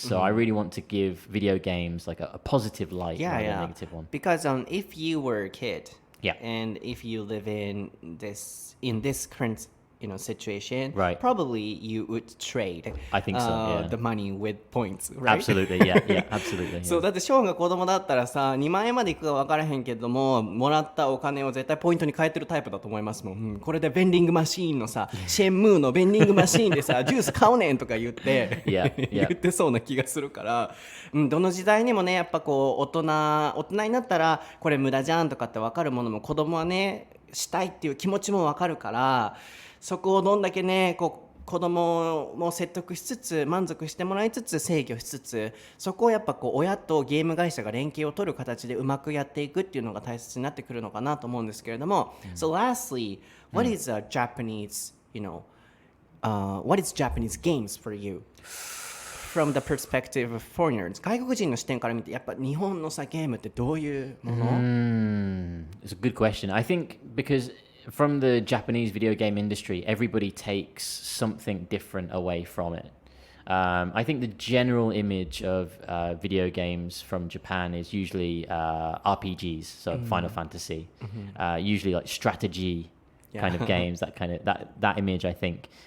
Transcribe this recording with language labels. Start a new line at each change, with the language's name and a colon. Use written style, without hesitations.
English: So I really want to give video games like a positive light, not a negative one. Because if you were a kid, Yeah. and if you live in this current situation, Right. probably you would trade I think so, yeah. the money with points, right? Absolutely, yeah, absolutely. Yeah.
Japanese: そうだってショーンが子供だったらさ2万円までいくか分からへんけどももらったお金を絶対ポイントに変えてるタイプだと思いますもん、これでベンディングマシーンのさシェンムーのベンディングマシーンでさジュース買うねんとか言って、言ってそうな気がするから、どの時代にもねやっぱこう大人になったらこれ無駄じゃんとかって分かるものも子供はねしたいっていう気持ちも分かるから、そこをどんだけねこう子供も説得しつつ満足してもらいつつ制御しつつ、そこをやっぱこう親とゲーム会社が連携を取る形でうまくやっていくっていうのが大切になってくるのかなと思うんですけれども、
English: So lastly, what is a Japanese, what is Japanese games for you? From the perspective of foreigners,
Japanese: 外国人の視点から見てやっぱ日本のさゲームってどういうもの？
English: It's a good question. I think because from the Japanese video game industry, everybody takes something different away from it. I think the general image of video games from Japan is usually RPGs, so Final Fantasy, usually like strategy kind of games, that image, I think.